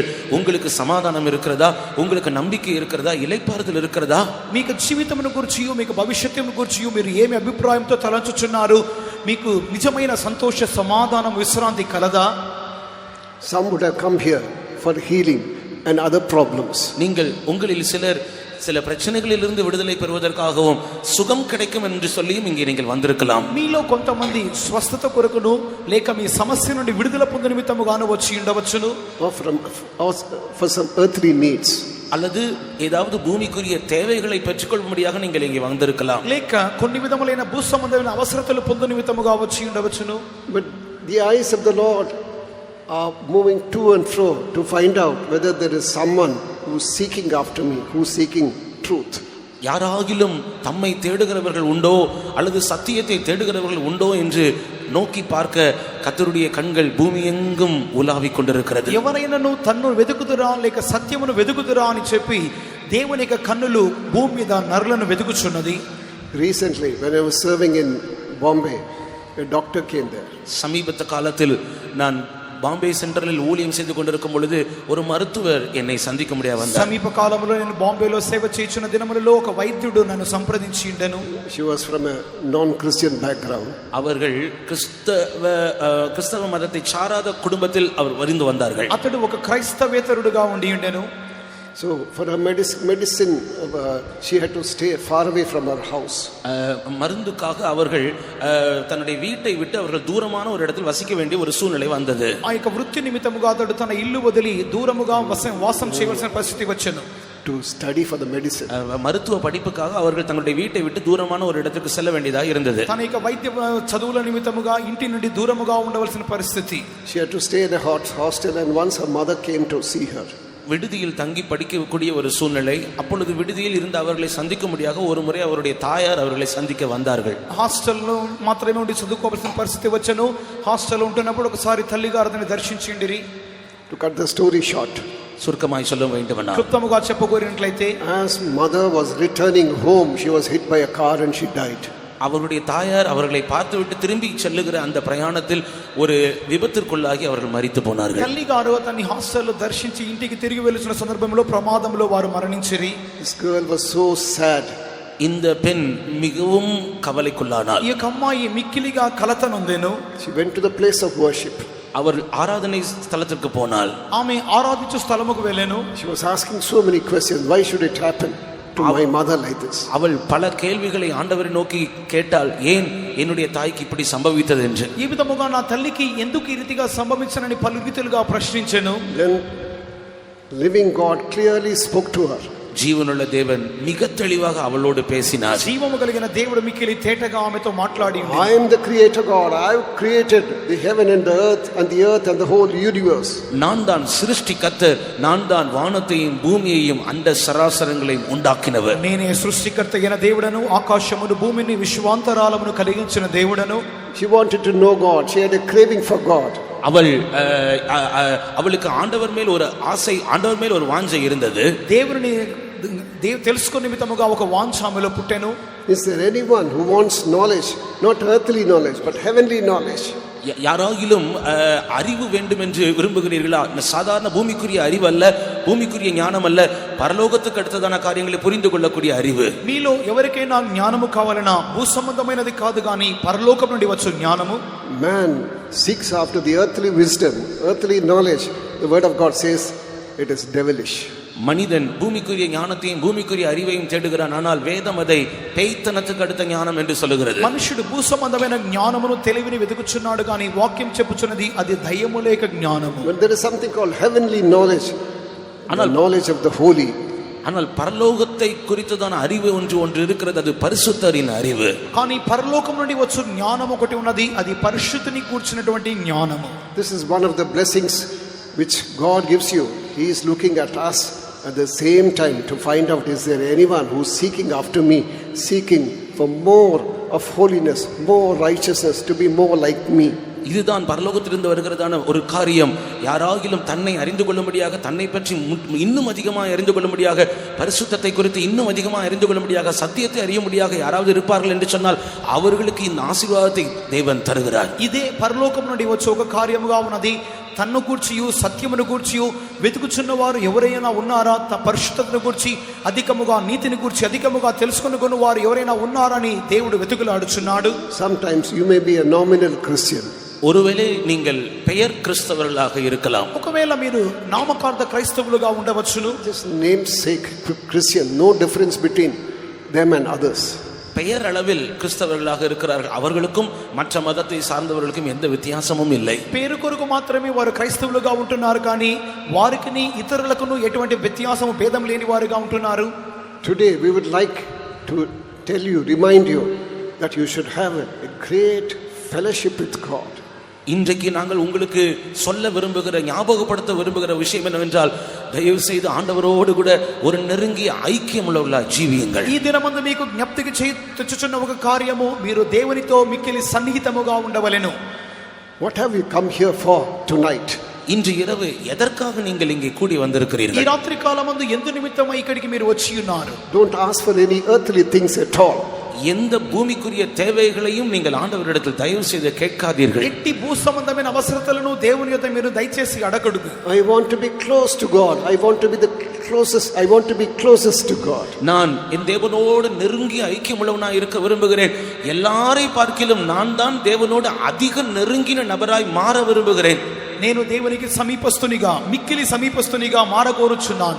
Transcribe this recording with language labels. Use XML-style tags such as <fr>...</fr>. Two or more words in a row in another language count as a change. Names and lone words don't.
<ta>உங்களுக்கு சமாதானம் இருக்கிறதா? உங்களுக்கு நம்பிக்கை இருக்கிறதா? ఇలైపారుదల இருக்கிறதா?</ta> <te>మీకు జీవితమును గురించియు మీకు భవిష్యత్తును గురించియు మీరు ఏమి అభిప్రాయంతో తలంచుచున్నారు? మీకు నిజమైన సంతోష సమాధానం విశ్రాంతి కలదా?</te> <en>Some would have come here for healing and other problems.</en> <ta>நீங்கள் உங்களில் சிலர் சில பிரச்சனைகளிலிருந்து விடுதலை பெறுவதற்காகவும் சுகம் கிடைக்கும் என்று சொல்லியும் இங்கே நீங்கள் வந்திருக்கலாம்.</ta> <te>మీలో కొంతమంది స్వస్థత కొరకును లేక మీ సమస్య నుండి విడుదల పొందు నిమిత్తముగాను వచ్చి ఉండవచ్చును.</te> <en>Or for some earthly needs.</en> <ta>அல்லது ஏதாவது பூமிக்குரிய தேவைகளை பெற்றுக்கொள்ளும்படியாக நீங்கள் இங்கே வந்திருக்கலாம்.</ta> <te>లేక కొన్ని విధములైన భూ సంబంధమైన అవసరతలు పొందు నిమిత్తముగా వచ్చి ఉండవచ్చును.</te> <en>But the eyes of the Lord are moving to and fro to find out whether there is someone who's seeking after me, who's seeking truth.</en> <ta>யாராகிலும் தம்மை தேடுகிறவர்கள் உண்டோ அல்லது சத்தியத்தை தேடுகிறவர்கள் உண்டோ என்று நோக்கி பார்க்க கர்த்தருடைய கண்கள் பூமி எங்கும் உலாவிக் கொண்டிருக்கிறது.</ta> <te>ఎవరైనాను తన్ను వెదుకుదురా లేక సత్యమును వెదుకుదురా అని చెప్పి దేవుని యొక్క కన్నులు భూమి మీద నరులను వెదుకుచున్నది.</te> <en>Recently, when I was serving in Bombay, a doctor came there.</en> <ta>சமீபத்த காலத்தில் நான் பாம்பே சென்ட்ரலில் ஊழியம் செய்து கொண்டிருக்கும் பொழுது ஒரு மருத்துவர் என்னை சந்திக்க முடியாது வந்தார்.</ta> <te>సమీప కాలంలో నేను బాంబేలో సేవ చేస్తున్న దినములలో ఒక వైద్యుడు నన్ను సంప్రదించి ఉండెను.</te> <en>She was from a non-Christian background.</en> <ta>அவர்கள் கிறிஸ்தவ மதத்தை சாராத குடும்பத்தில் அவர் வரிந்து வந்தார்கள்.</ta> <te>అతడు ఒక క్రైస్తవేతరుడుగా ఉండి ఉండెను.</te> <en>So for her medicine, she had to stay far away from her house.</en> <ta>மருந்துக்காக அவர்கள் தன்னுடைய வீட்டை விட்டு அவர்கள் தூரமான ஒரு இடத்தில் வசிக்க வேண்டிய ஒரு சூழ்நிலை வந்தது.</ta> <te>ఆ యొక్క వృత్తి నిమిత్తముగా అతడు తన ఇల్లు వదిలి దూరముగా వాసం చేయవలసిన పరిస్థితి వచ్చెను.</te> <en>To study for the medicine.</en> <ta>மருத்துவ படிப்புக்காக அவர்கள் தங்களுடைய வீட்டை விட்டு தூரமான ஒரு இடத்துக்கு செல்ல வேண்டியதா இருந்தது.</ta> <te>తన యొక్క వైద్య చదువుల నిమిత్తముగా ఇంటి నుండి దూరముగా ఉండవలసిన పరిస్థితి.</te> <en>She had to stay in a hostel, and once her mother came to see her.</en> <ta>விடுதியில் தங்கி படிக்கக்கூடிய ஒரு சூழ்நிலை. அப்பொழுது விடுதியில் இருந்த அவர்களை சந்திக்க முடியாத ஒரு முறை அவருடைய தாயார் அவர்களை சந்திக்க வந்தார்கள்.</ta> <te>హాస్టల్లో మాత్రమే ఉండి చదువుకోవాల్సిన పరిస్థితి వచ్చెను. హాస్టల్లో ఉంటున్నప్పుడు ఒకసారి తల్లిగారు అతన్ని దర్శించిండిరి.</te> <en>To cut the story short,</en> <ta>சுருக்கமாய் சொல்ல வேண்டுமென்றால்</ta> <te>క్లుప్తముగా చెప్పగోరినట్లయితే,</te> <en>as mother was returning home, she was hit by a car and she died.</en> <ta>அவருடைய தாயார் அவர்களை பார்த்துவிட்டு திரும்பி செல்லுகிற அந்த பிரயாணத்தில் ஒரு விபத்திற்குள்ளாகி அவர்கள் மரித்து போனார்கள்.</ta> <te>తల్లిగారు అతన్ని హాస్టల్లో దర్శించి ఇంటికి తిరిగి వెళ్తున్న సందర్భంలో ప్రమాదంలో వారు మరణించిరి.</te> <en>This girl was so sad.</en> <ta>இந்த பெண் மிகவும் கவலைக்குள்ளானாள்.</ta> <te>ఈ యొక్క అమ్మాయి మిక్కిలిగా కలత నొందెను.</te> <en>She went to the place of worship.</en> <ta>அவர் ஆராதனை ஸ்தலத்திற்கு போனாள்.</ta> <te>ఆమె ఆరాధించు స్థలముకు వెళ్ళెను.</te> <en>She was asking so many questions. Why should it happen to my mother like this?</en> <ta>அவள் பல கேள்விகளை ஆண்டவரை நோக்கி கேட்டாள். ஏன் என்னுடைய தாய்க்கு இப்படி சம்பவித்தது என்று.</ta> <te>ఈ విధముగా నా తల్లికి ఎందుకు ఈ రీతిగా సంభవించనని పలు రీతిలుగా ప్రశ్నించెను.</te> <en>Then living God clearly spoke to her.</en> <ta>ஜீவனுள்ள தேவன் மிக தெளிவாக அவளோடு பேசினார்.</ta> <te>జీవము కలిగిన దేవుడు మిక్కిలి తేటగా ఆమెతో మాట్లాడి,</te> <en>I am the creator God. I have created the heaven and the earth and the whole universe.</en> <ta>நான் தான் சிருஷ்டிகர்த்தர், நான் தான் வானத்தையும் பூமியையும் அண்ட சராசரங்களையும் உண்டாக்கினவர்.</ta> <te>నేనే సృష్టికర్త అయిన దేవుడను, ఆకాశమును భూమిని విశ్వాంతరాలమును కలిగించిన దేవుడను.</te> <en>She wanted to know God. She had a craving for God.</en> <ta>அவளுக்கு ஆண்டவர் மேல் ஒரு ஆசை, ஆண்டவர் மேல் ஒரு வாஞ்சை இருந்தது.</ta> <te>దేవుని తెలుసుకునే నిమిత్తముగా ఒక వాంఛ ఆమెలో పుట్టెను.</te> <en>Is there anyone who wants knowledge, not earthly knowledge but heavenly knowledge?</en> <ta>யாராகிலும் அறிவு வேண்டும் என்று விரும்புகிறீர்களா? சாதாரண பூமிக்குரிய அறிவு அல்ல, பூமிக்குரிய ஞானம் அல்ல, பரலோகத்துக்கு அடுத்ததான காரியங்களை புரிந்து கொள்ளக்கூடிய அறிவு.</ta> <te>మీలో ఎవరికైనా జ్ఞానము కావాలన్నా భూ సంబంధమైనది కాదు గాని పరలోకం నుండి వచ్చు జ్ఞానము.</te> <en>Man seeks after the earthly wisdom, earthly knowledge. The word of God says it is devilish.</en> <ta>மனிதன் பூமிக்குரிய ஞானத்தையும் பூமிக்குரிய அறிவையும் தேடுகிறான். ஆனால் வேதம் அதை பேய்த்தனத்துக்கு அடுத்த ஞானம் என்று சொல்லுகிறது.</ta> <te>మనుషుడు భూ సంబంధమైన జ్ఞానమును తెలివిని వెతుకుచున్నాడు కానీ వాక్యం చెప్పుచున్నది అది దయ్యము లేక జ్ఞానము.</te> <en>But there is something called heavenly knowledge, the knowledge of the holy.</en> <ta>ஆனால் பரலோகத்தை குறித்ததான அறிவு ஒன்று இருக்கிறது, அது பரிசுத்தரின் அறிவு.</ta> <te>కానీ పరలోకం నుండి వచ్చు జ్ఞానం ఒకటి ఉన్నది, అది పరిశుద్ధిని కూర్చున్నటువంటి జ్ఞానము.</te> <en>This is one of the blessings which God gives you. He is looking at us at the same time to find out, is there anyone who is seeking after me, seeking for more of holiness, more righteousness, to be more like me.</en> <ta>இதுதான் பரலோகத்திலிருந்து வருகிறதான ஒரு காரியம். யாராகிலும் தன்னை அறிந்து கொள்ளும்படியாக, தன்னை பற்றி இன்னும் அதிகமாக அறிந்து கொள்ளும்படியாக, பரிசுத்தத்தை குறித்து இன்னும் அதிகமாக அறிந்து கொள்ளும்படியாக, சத்தியத்தை அறியும்படியாக யாராவது இருப்பார்கள் என்று சொன்னால் அவர்களுக்கு இந்த ஆசீர்வாதத்தை தேவன் தருகிறார்.</ta> <te>ఇదే పరలోకం నుండి వచ్చే ఒక కార్యముగా ఉన్నది. తన్ను గూర్చియు సత్యమును గూర్చియు వెతుకుచున్నవారు ఎవరైనా ఉన్నారా, పరిశుద్ధతను గూర్చి అధికముగా, నీతిని గూర్చి అధికముగా తెలుసుకొనుకున్న వారు ఎవరైనా ఉన్నారని దేవుడు వెతుకులాడుచున్నాడు.</te> <en>Sometimes you may be a nominal Christian.</en> <ta>ஒருவேளை நீங்கள் பெயர் கிறிஸ்தவர்களாக இருக்கலாம்.</ta> <te>ఒకవేళ మీరు నామకార్థ క్రైస్తవులుగా ఉండవచ్చును.</te> <en>Just namesake Christian, no difference between them and others.</en> <ta>பெயர் அளவில் கிறிஸ்தவர்களாக இருக்கிறார்கள். அவர்களுக்கும் மற்ற மதத்தை சார்ந்தவர்களுக்கும் எந்த வித்தியாசமும் இல்லை.</ta> <te>పేరు కొరకు మాత్రమే వారు క్రైస్తవులుగా ఉంటున్నారు, కానీ వారికి ఇతరులకును ఎటువంటి వ్యత్యాసము, భేదం లేని వారుగా ఉంటున్నారు.</te> <en>Today we would like to tell you, remind you that you should have a great fellowship with God.</en> <ta>இன்றைக்கு நாங்கள் உங்களுக்கு சொல்ல விரும்புகிற, ஞாபகப்படுத்த விரும்புகிற விஷயம் என்னவென்றால், దయவு செய்து ஆண்டவரோடு கூட ஒரு நெருங்கிய ஐக்கியமுள்ள జీవించండి.</ta> <te>ఈ దినమందు మీకు జ్ఞప్తికి తెచ్చుచున్న ఒక కార్యము, మీరు దేవునితో మిక్కిలి సన్నిహితముగా ఉండవలెను.</te> <en>What have you come here for tonight?</en> <ta>இன்று இரவு எதற்காக நீங்கள் இங்கே கூடி வந்திருக்கிறீர்கள்?</ta> <te>ఈ రాత్రి కాలమందు ఎందు నిమిత్తమై ఇక్కడికి మీరు వచ్చి ఉన్నారు?</te> <en>Don't ask for any earthly things at all.</en> <ta>எந்த பூமிக்குரிய தேவைகளையும் நீங்கள் ஆண்டவரிடத்தில் தயவு செய்து கேட்காதீர்கள்.</ta> <te>ఎట్టి భూ సంబంధమైన అవసరతలను దేవుని యొద్ద మీరు దయచేసి అడగడుగు.</te> <en>I want to be close to God. I want to be the closest. I want to be closest to God.</en> <ta>நான் என் தேவனோடு நெருங்கிய ஐக்கியமுள்ளவனாய் இருக்க விரும்புகிறேன். எல்லாரை பார்க்கிலும் நான் தான் தேவனோடு அதிக நெருங்கின நபராய் மாற விரும்புகிறேன்.</ta> <te>నేను దేవునికి సమీపస్తునిగా, మిక్కిలి సమీపస్తునిగా మారగోరుచున్నాను.</te>